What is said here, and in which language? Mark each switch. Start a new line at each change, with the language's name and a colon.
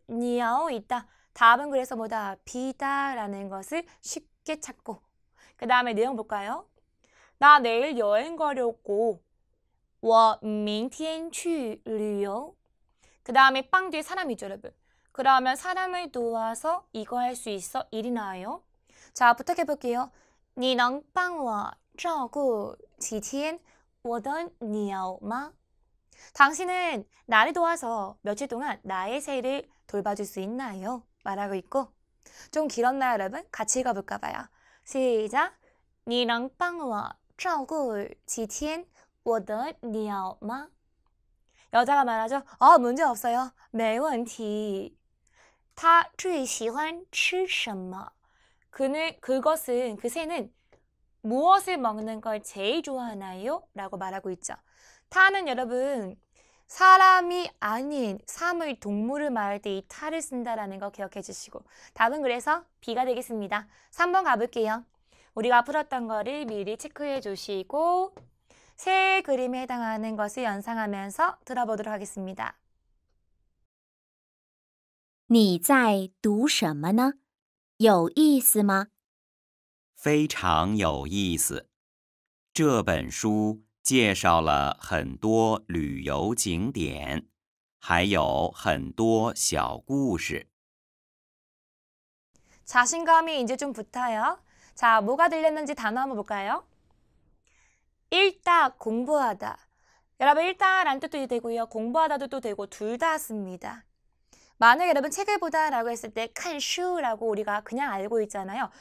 Korean: 鸟 있다. 답은 그래서 뭐다? 비다 라는 것을 쉽게 찾고 그 다음에 내용 볼까요? 나 내일 여행 가려고.
Chinese: 我明天去旅游.
Korean: 그 다음에 빵 뒤에 사람이죠, 여러분. 그러면 사람을 도와서 이거 할 수 있어? 일이 나와요. 자, 부탁해볼게요.
Chinese: 你能帮我照顾几天我的鸟吗?
Korean: 당신은 나를 도와서 며칠 동안 나의 새를 돌봐줄 수 있나요? 말하고 있고. 좀 길었나요, 여러분? 같이 읽어볼까 봐요. 시작!
Chinese: 你能帮我照顾几天我的鸟吗?
Korean: 여자가 말하죠. 문제 없어요.
Chinese: 没问题. 他最喜欢吃什么?
Korean: 그것은, 그 새는 무엇을 먹는 걸 제일 좋아하나요? 라고 말하고 있죠. 타는 여러분, 사람이 아닌 사물, 동물을 말할 때 이 타를 쓴다라는 거 기억해 주시고. 답은 그래서 B가 되겠습니다. 3번 가볼게요. 우리가 풀었던 거를 미리 체크해 주시고 새 그림에 해당하는 것을 연상하면서 들어보도록 하겠습니다.
Chinese: 你在读什么呢？有意思吗？非常有意思。这本书介绍了很多旅游景点，还有很多小故事。
Korean: 자신감이 이제 좀 붙어요. 자, 뭐가 들렸는지 단어 한번 볼까요? 읽다, 공부하다. 여러분, 읽다라는 뜻도 되고요. 공부하다도 또 되고 둘 다 씁니다. 만약에 여러분 책을 보다라고 했을 때 칸슈라고 우리가 그냥 알고 있잖아요.